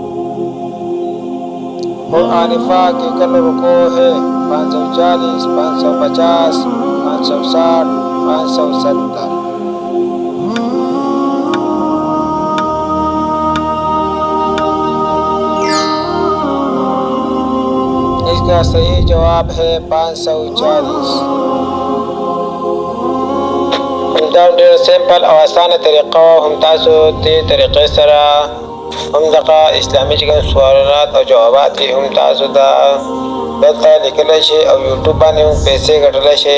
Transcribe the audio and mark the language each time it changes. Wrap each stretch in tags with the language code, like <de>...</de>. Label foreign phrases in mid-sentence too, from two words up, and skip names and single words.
<ur>قرآن پاک کی کل رکوع ہے 540 550 560 570. اس کا صحیح جواب ہے 540.</ur> <ps>دا ډېر سمپل او اسانه طریقه هم تاسو دې طریقې سره همدغه اسلامي چې کوم سوالات او جوابات یې هم تاسو ته دلته لیکلی شئ او یوټیوب باندې هم پیسې ګټلی شئ.</ps>